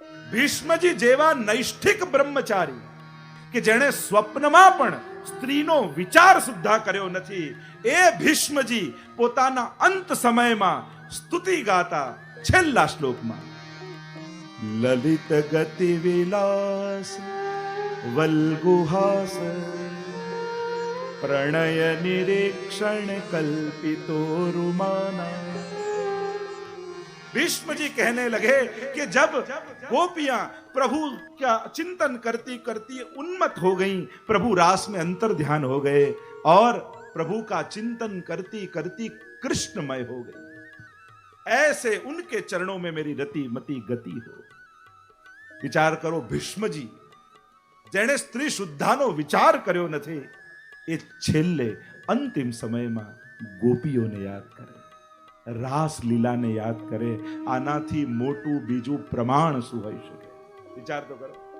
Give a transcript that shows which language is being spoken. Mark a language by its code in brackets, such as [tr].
[gu] ભીષ્મજી જેવા નૈષ્ઠિક બ્રહ્મચારી કે જેણે સ્વપ્નમાં પણ સ્ત્રીનો વિચાર સુદ્ધા કર્યો નથી, એ ભીષ્મજી પોતાના અંત સમયમાં સ્તુતિ ગાતા છેલ્લા શ્લોકમાં, [sa] લલિત ગતિ વિલાસ વલ્ગુહાસ પ્રણય નિરીક્ષણ કલ્પિતો રૂમાના. [hi] भीष्म जी कहने लगे कि जब गोपियां प्रभु का चिंतन करती करती उन्मत्त हो गईं, प्रभु रास में अंतर ध्यान हो गए और प्रभु का चिंतन करती करती कृष्णमय हो गई, ऐसे उनके चरणों में मेरी रति मति गति हो. [gu] विचार करो, भीष्मजी जेने स्त्री शुद्धानो विचार कर्यो નથી, એ છેલ્લે અંતિમ સમયમાં ગોપીઓને યાદ કરે, રાસ લીલાને યાદ કરે. આનાથી મોટું બીજું પ્રમાણ શું હોઈ શકે? વિચાર તો કરો.